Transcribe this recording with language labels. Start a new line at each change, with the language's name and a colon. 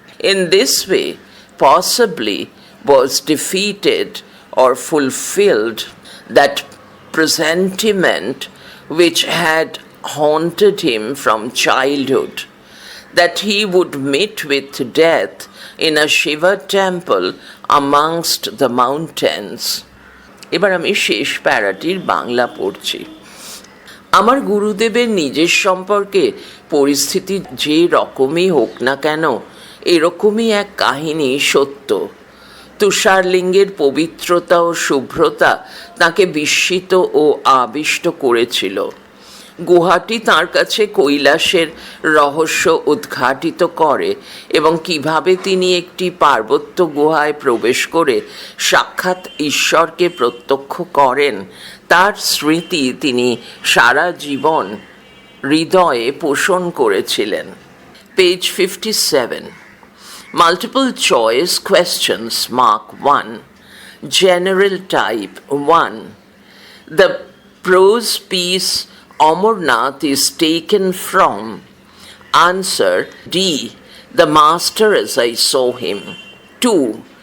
English: In this way, possibly, was defeated or fulfilled that presentiment which had haunted him from childhood, that he would meet with death in a Shiva temple amongst the mountains.
Bangla: এবার আমি শেষ প্যারাটির বাংলা পড়ছি। আমার গুরুদেবের নিজের সম্পর্কে পরিস্থিতি যে রকমই হোক না কেন, এরকমই এক কাহিনী সত্য। তুষারলিঙ্গের পবিত্রতা ও শুভ্রতা তাকে বিস্মিত ও আবিষ্ট করেছিল। গুহাটি তাঁর কাছে কৈলাসের রহস্য উদ্ঘাটিত করে এবং কিভাবে তিনি একটি পার্বত্য গুহায় প্রবেশ করে সাক্ষাৎ ঈশ্বরকে প্রত্যক্ষ করেন তার স্মৃতি তিনি সারা জীবন হৃদয়ে পোষণ করেছিলেন। Page 57.
English: Multiple choice questions. Mark 1. General type 1. The prose piece Amarnath is taken from. Answer D. The master as I saw him. 2.